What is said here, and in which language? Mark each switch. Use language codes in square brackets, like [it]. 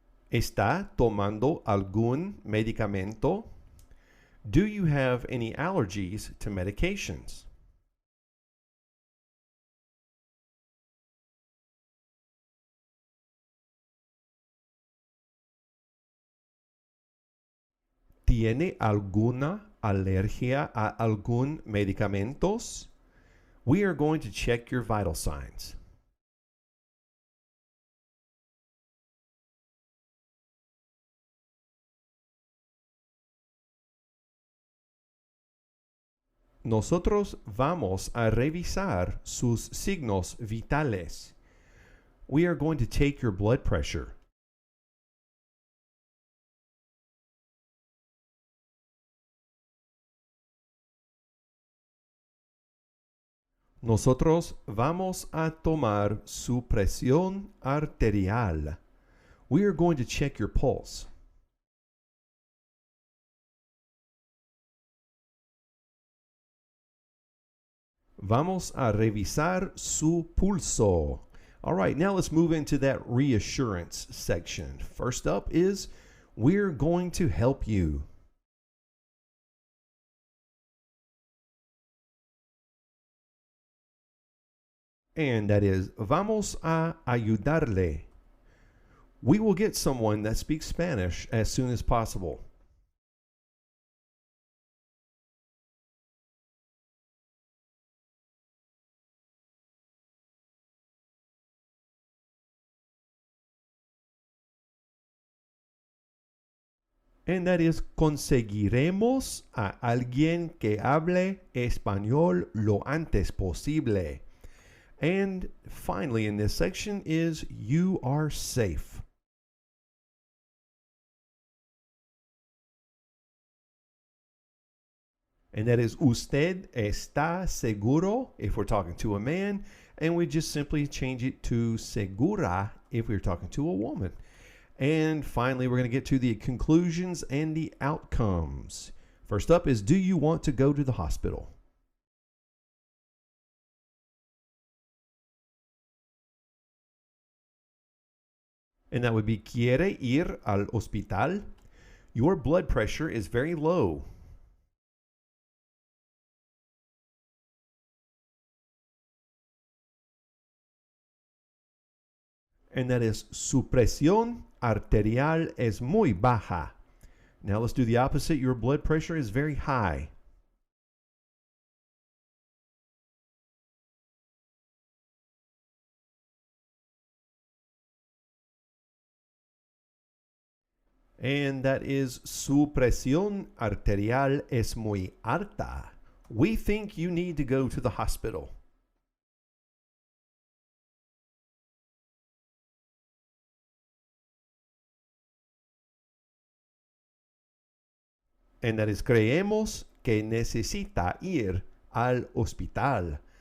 [es] ¿Está tomando algún medicamento? [en] Do you have any allergies to medications? [es] ¿Tiene alguna alergia a algún medicamentos? [en] We are going to check your vital signs. [es] Nosotros vamos a revisar sus signos vitales. [en] We are going to take your blood pressure. [es] Nosotros vamos a tomar su presión arterial. [en] We are going to check your pulse. [es] Vamos a revisar su pulso. [en] All right, now let's move into that reassurance section. First up is, we're going to help you. And that is, [es] vamos a ayudarle. [en] We will get someone that speaks Spanish as soon as possible. And that is [es] conseguiremos a alguien que hable español lo antes posible. [en] And finally in this section is you are safe. And that is [es] usted está seguro [en] if we're talking to a man, and we just simply change it to segura if we're talking to a woman. And finally, we're going to get to the conclusions and the outcomes. First up is, do you want to go to the hospital? And that would be [es] quiere ir al hospital. [en] Your blood pressure is very low. And that is [es] su presión arterial es muy baja. [en] Now let's do the opposite. Your blood pressure is very high. And that is [es] su presión arterial es muy alta. [en] We think you need to go to the hospital. And that is [es] creemos que necesita ir al hospital.